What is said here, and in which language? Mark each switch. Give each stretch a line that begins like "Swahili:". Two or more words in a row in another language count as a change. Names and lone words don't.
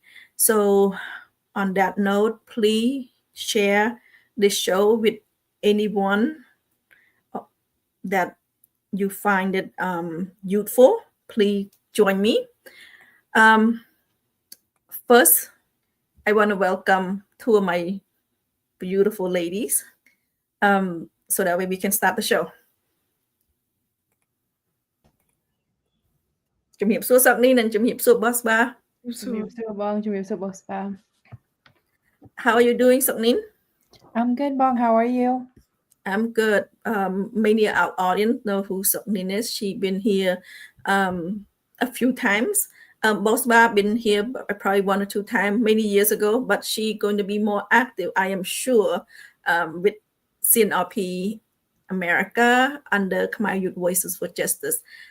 English: So, on that note, please share this show with anyone that you find it useful. Please join me. Um, First, I want to welcome two of my beautiful ladies so that way we can start the show.
Khmer: ជំរាបសួរ Subni និងជំរាបសួរ Boss Bar.
English: How are you doing, Subnin? I'm good, Bong. How are you? I'm good. Many of our audience know who Subnin is. She's been here a few times. Boss Bar been here probably one or two times many years ago, but she's going to be more active, I am sure, with CNRP America under Khmer Youth Voices for Justice.